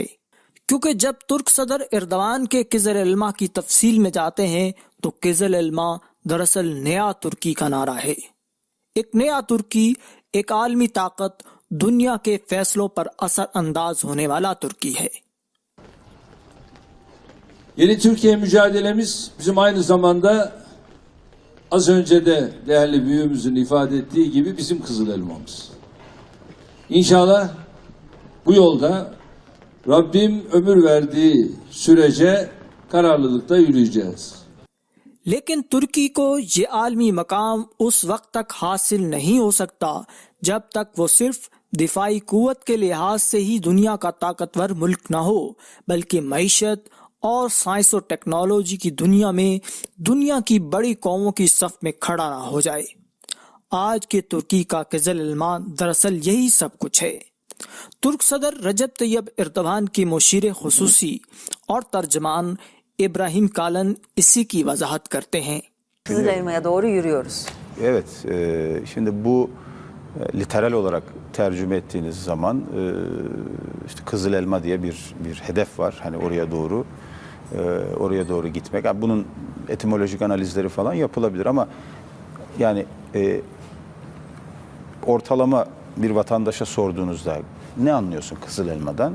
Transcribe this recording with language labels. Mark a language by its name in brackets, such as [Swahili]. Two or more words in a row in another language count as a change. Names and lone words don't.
[Urdu] کیونکہ جب ترک صدر اردوان کے قزل ایلما کی تفصیل میں جاتے ہیں تو قزل ایلما دراصل نیا ترکی کا نعرہ ہے. ایک نیا ترکی، ایک عالمی طاقت، دنیا کے فیصلوں پر اثر انداز ہونے والا ترکی ہے. [Turkish] Yeni Türkiye mücadelemiz bizim aynı zamanda az önce de değerli büyüğümüzün ifade ettiği gibi bizim kızıl elmamız. İnşallah bu yolda Rabbim ömür verdiği sürece kararlılıkla yürüyeceğiz. [Urdu] لیکن ترکی کو یہ عالمی مقام اس وقت تک حاصل نہیں ہو سکتا جب تک وہ صرف دفاعی قوت کے لحاظ سے ہی دنیا کا طاقتور ملک نہ ہو، بلکہ معیشت اور سائنس اور ٹیکنالوجی کی دنیا میں دنیا کی بڑی قوموں کی صف میں کھڑا نہ ہو جائے. آج کے ترکی کا قزل ایلما دراصل یہی سب کچھ ہے. ترک صدر رجب طیب اردوان کے مشیر خصوصی اور ترجمان İbrahim Kalın کی وضاحت کرتے ہیں. [Turkish] Kızıl elmaya doğru yürüyoruz. Evet, şimdi bu literal olarak tercüme ettiğiniz zaman işte Kızıl Elma diye bir hedef var. Hani oraya doğru gitmek. Yani bunun etimolojik analizleri falan yapılabilir ama yani ortalama bir vatandaşa sorduğunuzda ne anlıyorsun Kızıl Elma'dan?